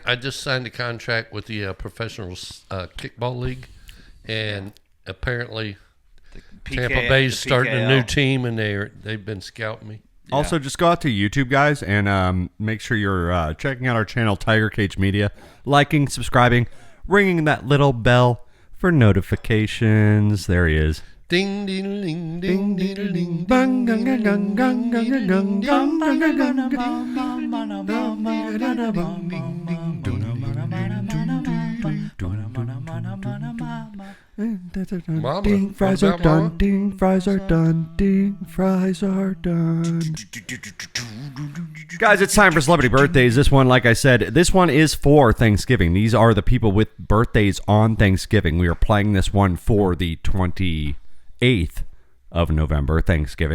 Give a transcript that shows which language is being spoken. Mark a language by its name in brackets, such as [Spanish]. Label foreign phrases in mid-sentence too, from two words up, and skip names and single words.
[English] I just signed a contract with the professional kickball league, and apparently Tampa Bay's starting a new team, and they've been scouting me. Also, just go out to YouTube, guys, and make sure you're checking out our channel, Tiger Cage Media, liking, subscribing, ringing that little bell for notifications. There he is. Ding ding ding ding ding ding Bang, ding gang, gang, gang, gang, gang, gang, gang, gang, gang, Mama, ding, fries what are about done. Mama? Ding, fries are done. Ding, fries are done. Guys, it's time for celebrity birthdays. This one, like I said, this one is for Thanksgiving. These are the people with birthdays on Thanksgiving. We are playing this one for the 28th of November, Thanksgiving.